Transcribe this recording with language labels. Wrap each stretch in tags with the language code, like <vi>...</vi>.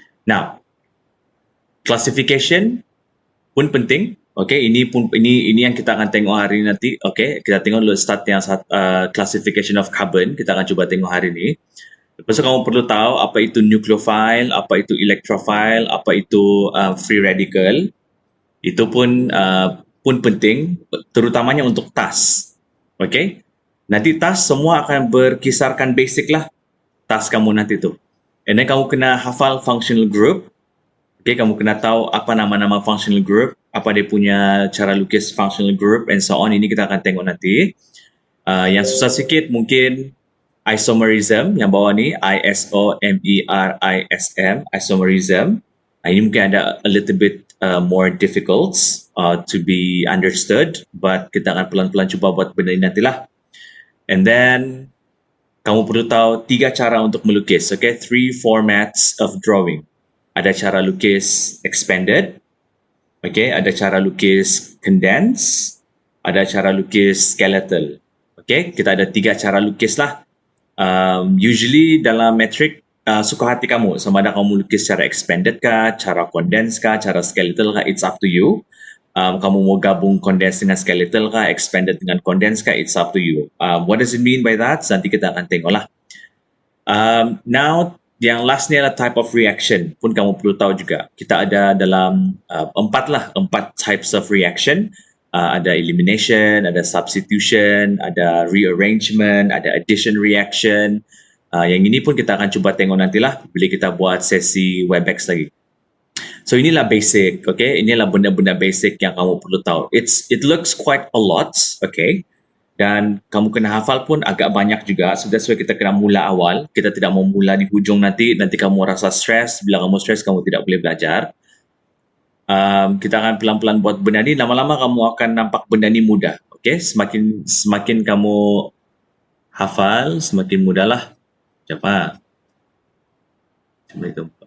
<ms>Now, classification pun penting. Okay, ini yang kita akan tengok hari ini nanti. Okay, kita tengok dulu start yang classification of carbon. Kita akan cuba tengok hari ini. Lepas tu kamu perlu tahu apa itu nucleophile, apa itu electrophile, apa itu free radical. Itu pun penting, terutamanya untuk task. Okay? Nanti task semua akan berkisarkan basic lah task kamu nanti tu. And then kamu kena hafal functional group. Okay, kamu kena tahu apa nama-nama functional group, apa dia punya cara lukis functional group and so on. Ini kita akan tengok nanti. Yang susah sikit mungkin isomerism yang bawah ni, ISOMERISM, isomerism. Ini mungkin ada</ms> <en>a little bit more difficult to be understood,</en> <ms>but kita akan pelan-pelan cuba buat benda ini nantilah. And then kamu perlu tahu 3 cara untuk melukis.</ms> <en>Okay, 3 formats of drawing.</en> <ms>Ada cara lukis expanded, okay, ada cara lukis condensed, ada cara lukis skeletal. Okay, kita ada 3 cara lukis lah. Usually dalam metrik suka hati kamu, sama ada kamu lukis cara expanded kah, cara condensed kah, cara skeletal kah,</ms> <en>it's up to you.</en> <ms>Kamu mau gabung condensed dengan skeletal kah, expanded dengan condensed kah,</ms> <en>it's up to you. What does it mean by that?</en> <ms>Nanti kita akan tengok lah. Now, yang last ni adalah type of reaction, pun kamu perlu tahu juga. Kita ada dalam 4 types of reaction. Ada elimination, ada substitution, ada rearrangement, ada addition reaction. Yang ini pun kita akan cuba tengok nantilah bila kita buat sesi Webex lagi. So inilah basic, okay? Inilah benda-benda basic yang kamu perlu tahu.</ms> <en>It looks quite a lot, okay?</en> <ms>Dan kamu kena hafal pun agak banyak juga.</ms> <en>So that's why</en> <ms>kita kena mula awal. Kita tidak mau mula di hujung nanti kamu rasa stres. Bila kamu stres, kamu tidak boleh belajar. Kita akan pelan-pelan buat benda ni. Lama-lama kamu akan nampak benda ni mudah. Okay? Semakin kamu hafal, semakin mudahlah. Cepat. Cuma itu.</ms>